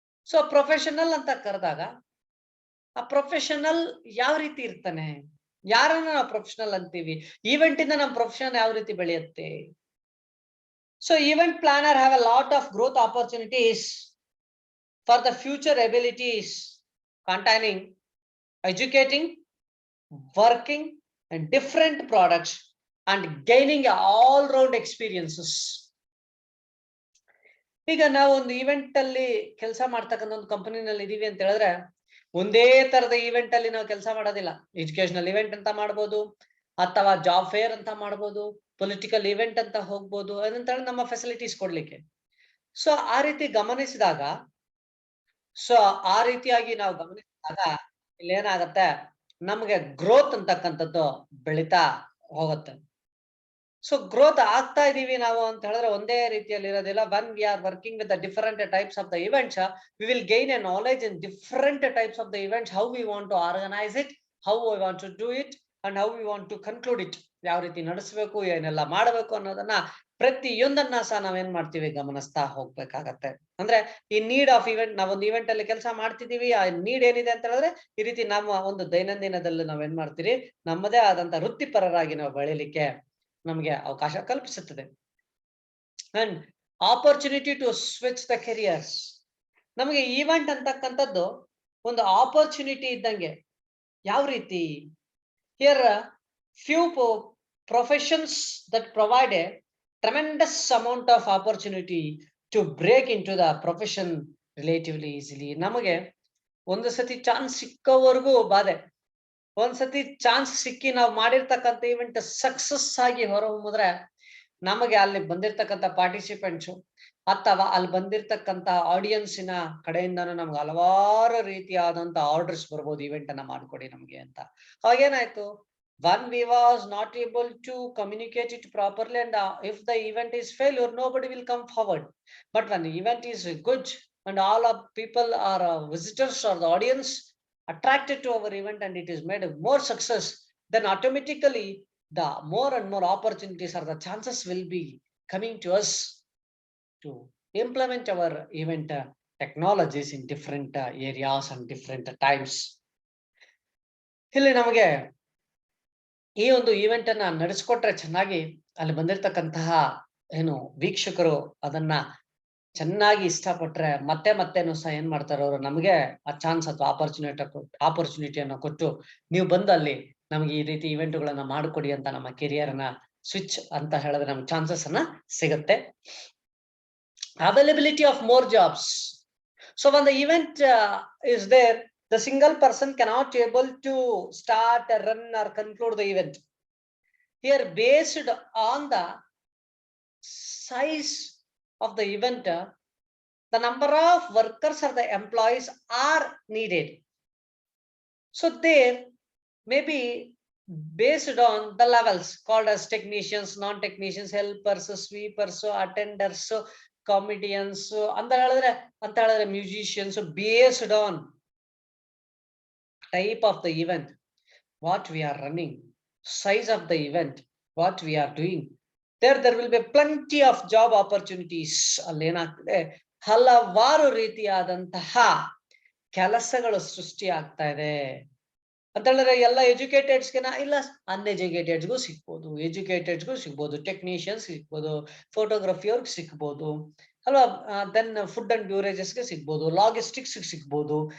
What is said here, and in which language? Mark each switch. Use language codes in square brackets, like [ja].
[kn] So professional ಅಂತ ಕರೆದಾಗ ಆ ಪ್ರೊಫೆಷನಲ್ ಯಾವ ರೀತಿ ಇರ್ತಾನೆ, ಯಾರನ್ನ ನಾವು ಪ್ರೊಫೆಷನಲ್ ಅಂತೀವಿ, ಈವೆಂಟ್ ಇಂದ ನಮ್ಮ ಪ್ರೊಫೆಷನ್ ಯಾವ ರೀತಿ ಬೆಳೆಯುತ್ತೆ? [en] So event planner have a lot of growth opportunities for the future abilities containing educating, working and different products and gaining all round experiences. [kn] ಈಗ ನಾವು ಒಂದು ಈವೆಂಟ್ ಅಲ್ಲಿ ಕೆಲಸ ಮಾಡ್ತಕ್ಕಂಥ ಒಂದು ಕಂಪನಿನಲ್ಲಿ ಇದೀವಿ ಅಂತ ಹೇಳಿದ್ರೆ ಒಂದೇ ತರದ ಈವೆಂಟ್ ಅಲ್ಲಿ ನಾವು ಕೆಲಸ ಮಾಡೋದಿಲ್ಲ. ಎಜುಕೇಶನಲ್ ಇವೆಂಟ್ ಅಂತ ಮಾಡ್ಬೋದು, ಅಥವಾ ಜಾಬ್ ಫೇರ್ ಅಂತ ಮಾಡ್ಬೋದು, ಪೊಲಿಟಿಕಲ್ ಇವೆಂಟ್ ಅಂತ ಹೋಗ್ಬೋದು, ಅದಂತ ಹೇಳಿ ನಮ್ಮ ಫೆಸಿಲಿಟೀಸ್ ಕೊಡ್ಲಿಕ್ಕೆ. ಸೊ ಆ ರೀತಿ ಗಮನಿಸಿದಾಗ, ಸೊ ಆ ರೀತಿಯಾಗಿ ನಾವು ಗಮನಿಸಿದಾಗ ಇಲ್ಲಿ ಏನಾಗತ್ತೆ, ನಮ್ಗೆ ಗ್ರೋತ್ ಅಂತಕ್ಕಂಥದ್ದು ಬೆಳಿತಾ ಹೋಗುತ್ತೆ. ಸೊ ಗ್ರೋತ್ ಆಗ್ತಾ ಇದೀವಿ ನಾವು ಅಂತ ಹೇಳಿದ್ರೆ ಒಂದೇ ರೀತಿಯಲ್ಲಿ ಇರೋದಿಲ್ಲ. [en] when we are working with the different types of the events, we will gain a knowledge in different types of the events, how we want to organize it, how we want to do it and how we want to conclude it. [kn] ಯಾವ ರೀತಿ ನಡೆಸಬೇಕು, ಏನೆಲ್ಲ ಮಾಡಬೇಕು ಅನ್ನೋದನ್ನ ಪ್ರತಿಯೊಂದನ್ನ ಸಹ ನಾವೇನ್ ಮಾಡ್ತೀವಿ, ಗಮನಿಸ್ತಾ ಹೋಗ್ಬೇಕಾಗತ್ತೆ. ಅಂದ್ರೆ ಈ ನೀಡ್ ಆಫ್ ಇವೆಂಟ್, ನಾವೊಂದು ಇವೆಂಟ್ ಅಲ್ಲಿ ಕೆಲಸ ಮಾಡ್ತಿದೀವಿ, ಆ ನೀಡ್ ಏನಿದೆ ಅಂತ ಹೇಳಿದ್ರೆ ಈ ರೀತಿ ನಮ್ಮ ಒಂದು ದೈನಂದಿನದಲ್ಲಿ ನಾವೇನ್ ಮಾಡ್ತೀರಿ, ನಮ್ಮದೇ ಆದಂತ ವೃತ್ತಿಪರರಾಗಿ ನಾವು ಬೆಳಿಲಿಕ್ಕೆ ನಮಗೆ ಅವಕಾಶ ಕಲ್ಪಿಸುತ್ತದೆ. [en] and opportunity to switch the careers, [kn] ನಮಗೆ ಈವೆಂಟ್ ಅಂತಕ್ಕಂಥದ್ದು ಒಂದು ಆಪರ್ಚುನಿಟಿ ಇದ್ದಂಗೆ. ಯಾವ ರೀತಿ? [en] Here few professions that provide a tremendous amount of opportunity to break into the profession relatively easily. [kn] ನಮಗೆ ಒಂದು ಸತಿ ಚಾನ್ಸ್ ಸಿಕ್ಕವರೆಗೂ ಬಾಧೆ, ಒಂದ್ಸತಿ ಚಾನ್ಸ್ ಸಿಕ್ಕಿ ನಾವು ಮಾಡಿರ್ತಕ್ಕಂಥ ಇವೆಂಟ್ ಸಕ್ಸಸ್ ಆಗಿ ಹೊರಹೊಮ್ಮಿದ್ರೆ ನಮಗೆ ಅಲ್ಲಿ ಬಂದಿರ್ತಕ್ಕಂಥ ಪಾರ್ಟಿಸಿಪೆಂಟ್ಸು ಅಥವಾ ಅಲ್ಲಿ ಬಂದಿರ್ತಕ್ಕಂಥ ಆಡಿಯನ್ಸಿನ ಕಡೆಯಿಂದನೂ ನಮ್ಗೆ ಹಲವಾರು ರೀತಿಯಾದಂತ ಆರ್ಡರ್ಸ್ ಬರ್ಬೋದು, ಇವೆಂಟ್ ಅನ್ನ ಮಾಡ್ಕೊಡಿ ನಮ್ಗೆ ಅಂತ. ಅವಾಗೇನಾಯ್ತು, [en] when we was not able to communicate it properly, and if the event is failure, nobody will come forward. But when the event is good and all of people are visitors or the audience attracted to our event and it is made a more success, then automatically the more and more opportunities or the chances will be coming to us to implement our event technologies in different areas and different times. [kn] ಇಲ್ಲಿ ನಮಗೆ ಈ ಒಂದು event ಅನ್ನ ನಡೆಸ್ಕೊಟ್ರೆ ಚೆನ್ನಾಗಿ ಅಲ್ಲಿ ಬಂದಿರತಕ್ಕಂತಹ ಏನು ವೀಕ್ಷಕರು ಅದನ್ನ ಚೆನ್ನಾಗಿ ಇಷ್ಟಪಟ್ರೆ ಮತ್ತೆ ಮತ್ತೇನು ಸಹ ಏನ್ ಮಾಡ್ತಾರೆ, ಅವರು ನಮಗೆ ಆ ಚಾನ್ಸ್ ಅಥವಾ ಆಪರ್ಚುನಿಟಿಯನ್ನು ಕೊಟ್ಟು ನೀವು ಬಂದು ಅಲ್ಲಿ ನಮ್ಗೆ ಈ ರೀತಿ ಇವೆಂಟ್ಗಳನ್ನ ಮಾಡಿಕೊಡಿ ಅಂತ ನಮ್ಮ ಕೆರಿಯರ್ ಅನ್ನ ಸ್ವಿಚ್ ಅಂತ ಹೇಳಿದ್ರೆ ನಮ್ಗೆ ಚಾನ್ಸಸ್ ಅನ್ನ ಸಿಗುತ್ತೆ. [en] Availability of more jobs. So when the event is there, the single person cannot able to start, run or conclude the event. Here, based on the size of the event, the number of workers or the employees are needed. So there may be based on the levels called as technicians, non-technicians, helpers, sweepers, attenders, comedians, [kn] anta ಹೇಳಿದ್ರೆ [en] musicians, based on type of the event, what we are running, size of the event, what we are doing, there will be plenty of job opportunities. [kn] ಅಲ್ಲಿ ಏನಾಗ್ತದೆ, ಹಲವಾರು ರೀತಿಯಾದಂತಹ ಕೆಲಸಗಳು ಸೃಷ್ಟಿ ಆಗ್ತಾ ಇದೆ ಅಂತ ಹೇಳಿದ್ರೆ ಎಲ್ಲ ಎಜುಕೇಟೆಡ್ಸ್ಗೆನ ಇಲ್ಲ, ಅನ್ಎಜುಕೇಟೆಡ್ಸ್ಗೂ ಸಿಗ್ಬೋದು, ಎಜುಕೇಟೆಡ್ಸ್ಗೂ ಸಿಗ್ಬೋದು, ಟೆಕ್ನಿಷಿಯನ್ಸ್ ಸಿಗ್ಬೋದು, ಫೋಟೋಗ್ರಫಿ ಅವ್ರಿಗೆ ಸಿಗ್ಬೋದು ಅಲ್ವಾ, ದೆನ್ ಫುಡ್ ಅಂಡ್ ಬ್ಯೂರೇಜಸ್ಗೆ ಸಿಗ್ಬೋದು, ಲಾಜಿಸ್ಟಿಕ್ಸ್ ಸಿಗ್ಬೋದು.